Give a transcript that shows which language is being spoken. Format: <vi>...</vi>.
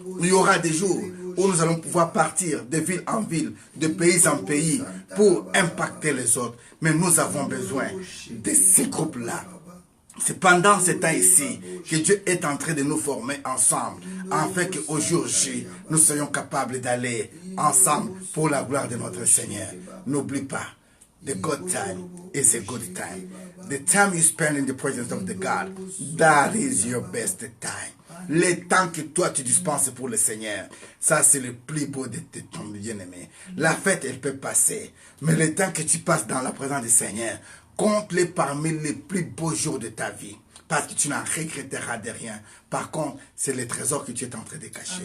<fr>Il y aura des jours où nous allons pouvoir partir de ville en ville, de pays en pays, pour impacter les autres. Mais nous avons besoin de ces groupes-là. C'est pendant ce temps ici que Dieu est en train de nous former ensemble, afin qu'au jour J, nous soyons capables d'aller ensemble pour la gloire de notre Seigneur. N'oublie pas,</fr> <en>the good time is a good time. The time you spend in the presence of the God, that is your best time.</en> <fr>Le temps que toi tu dispenses pour le Seigneur, ça c'est le plus beau de ton bien-aimé. La fête elle peut passer, mais le temps que tu passes dans la présence du Seigneur, compte-les parmi les plus beaux jours de ta vie. Parce que tu n'en regretteras de rien. Par contre, c'est le trésor que tu es en train de cacher.</fr>